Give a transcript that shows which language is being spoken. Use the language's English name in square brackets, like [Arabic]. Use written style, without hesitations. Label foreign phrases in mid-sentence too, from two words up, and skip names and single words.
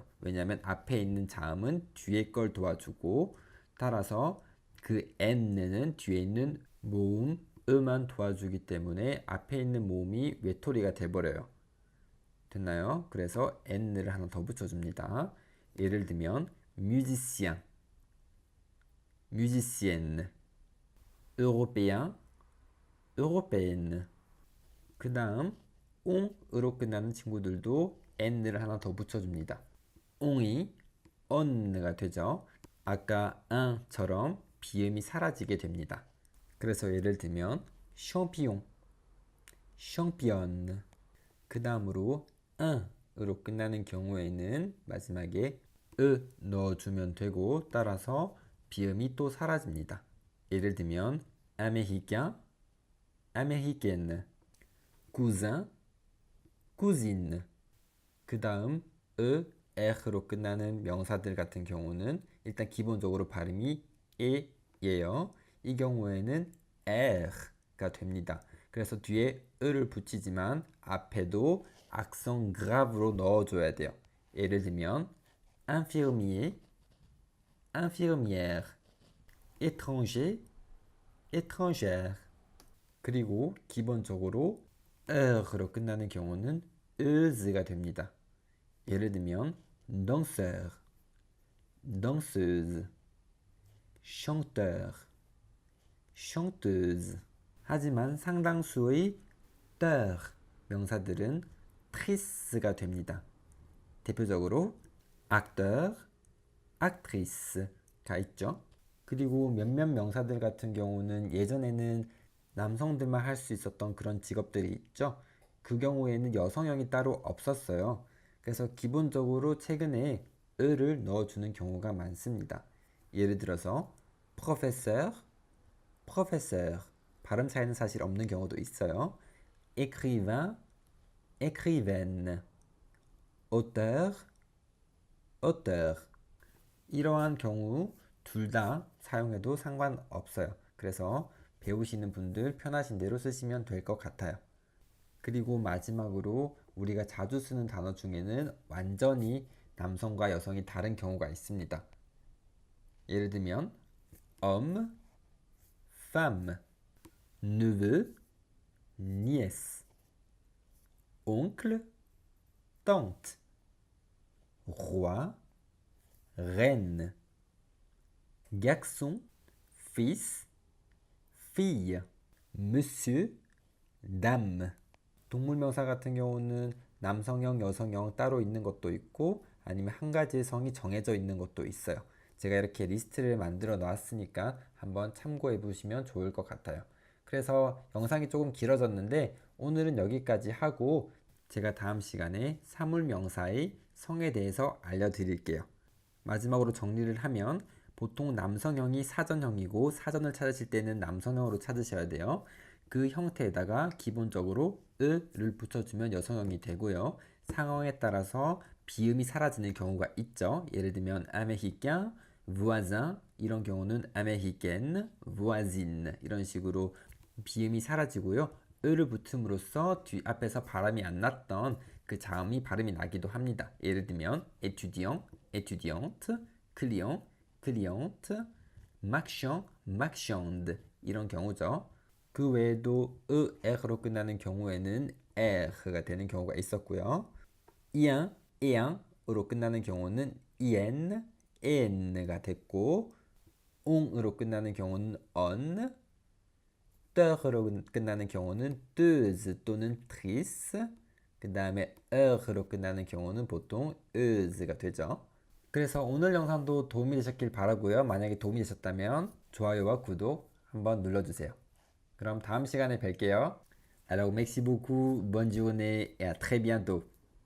[Korean] 왜냐하면 앞에 있는 자음은 뒤에 걸 도와주고, 따라서 그 n는 뒤에 있는 모음 으만 도와주기 때문에 앞에 있는 모음이 외톨이가 돼버려요. 됐나요? 그래서 n를 하나 더 붙여줍니다. 예를 들면 [French] musicien, musicienne, européen, européenne. [Korean] 그 다음 옹으로 끝나는 친구들도 n을 하나 더 붙여줍니다. 옹이 on가 되죠. 아까 un처럼 비음이 사라지게 됩니다. 그래서 예를 들면 [French] champion, championne. [Korean] 그 다음으로 으로 끝나는 경우에는 마지막에 으 넣어주면 되고, 따라서 비음이 또 사라집니다. 예를 들면 [French] américain, américaine, cousin, cousine. [Korean] 그 다음 에로 끝나는 명사들 같은 경우는 일단 기본적으로 발음이 에예요. 이 경우에는 에가 됩니다. 그래서 뒤에 을을 붙이지만 앞에도 악성 그라브로 넣어줘야 돼요. 예를 들면 [French] infirmier, infirmière, étranger, étrangère. [Korean] 그리고 기본적으로 으로 끝나는 경우는 으즈가 됩니다. 예를 들면 [French] danseur, danseuse, chanteur, chanteuse. [Korean] 하지만 상당수의 teur 명사들은 trice가 됩니다. 대표적으로 acteur, actrice가 있죠. 그리고 몇몇 명사들 같은 경우는 예전에는 남성들만 할 수 있었던 그런 직업들이 있죠. 그 경우에는 여성형이 따로 없었어요. 그래서 기본적으로 최근에 을을 넣어주는 경우가 많습니다. 예를 들어서 [French] professeur, professeur. [Korean] 발음 차이는 사실 없는 경우도 있어요. [French] écrivain, écrivaine. auteur, auteur. [Korean] 이러한 경우 둘 다 사용해도 상관없어요. 그래서 배우시는 분들 편하신 대로 쓰시면 될 것 같아요. 그리고 마지막으로 우리가 자주 쓰는 단어 중에는 완전히 남성과 여성이 다른 경우가 있습니다. 예를 들면 [French] homme, femme, neveu, nièce, oncle, tante, roi, reine, garçon, fils, fille, monsieur, dame. [Korean] 동물명사 같은 경우는 남성형, 여성형 따로 있는 것도 있고 아니면 한 가지의 성이 정해져 있는 것도 있어요. 제가 이렇게 리스트를 만들어 놨으니까 한번 참고해 보시면 좋을 것 같아요. 그래서 영상이 조금 길어졌는데 오늘은 여기까지 하고 제가 다음 시간에 사물명사의 성에 대해서 알려드릴게요. 마지막으로 정리를 하면 보통 남성형이 사전형이고 사전을 찾으실 때는 남성형으로 찾으셔야 돼요. 그 형태에다가 기본적으로 을을 붙여주면 여성형이 되고요. 상황에 따라서 비음이 사라지는 경우가 있죠. 예를 들면 [French] américain, voisin [Korean] 이런 경우는 [French] américaine, voisine [Korean] 이런 식으로 비음이 사라지고요. 을을 붙음으로써 뒤 앞에서 발음이 안 났던 그 자음이 발음이 나기도 합니다. 예를 들면 [French] étudiant, étudiante, client, cliente, marchand, marchande [Korean] 이런 경우죠. 그 외에도 에로 끝나는 경우에는 에가 되는 경우가 있었고요. 이앙, 에앙으로 끝나는 경우는 이엔, 엔가 됐고 옹으로 끝나는 경우는 언, 떠으로 끝나는 경우는 뜨즈 또는 트리스, 그 다음에 으로 끝나는 경우는 보통 으즈가 되죠. 그래서 오늘 영상도 도움이 되셨길 바라고요. 만약에 도움이 되셨다면 좋아요와 구독 한번 눌러주세요. 그럼 다음 시간에 뵐게요. [French] Alors merci beaucoup, bonne journée et à très bientôt.